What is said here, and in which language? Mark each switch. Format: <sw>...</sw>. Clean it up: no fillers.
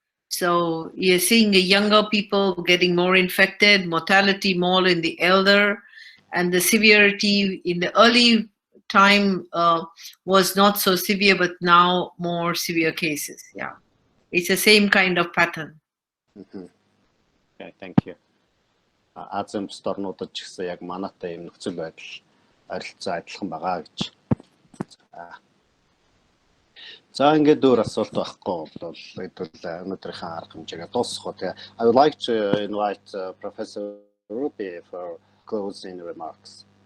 <en>So you're seeing the younger people getting more infected, mortality more in the elder, and the severity in the early time was not so severe, but now more severe cases. Yeah, it's the same kind of pattern. Okay, thank you.</en> <mn>Азийн бусад орнуудад ч гэсэн яг манайтай юм нөхцөл байдал харилцаа адилхан байгаа гэж. За ингээд дөр асуулт байхгүй бол өнөөдрийнхээ арга хэмжээгээ дуусгах. Тэгээ</mn> <en>I would like to invite Professor Ruby for closing remarks.</en>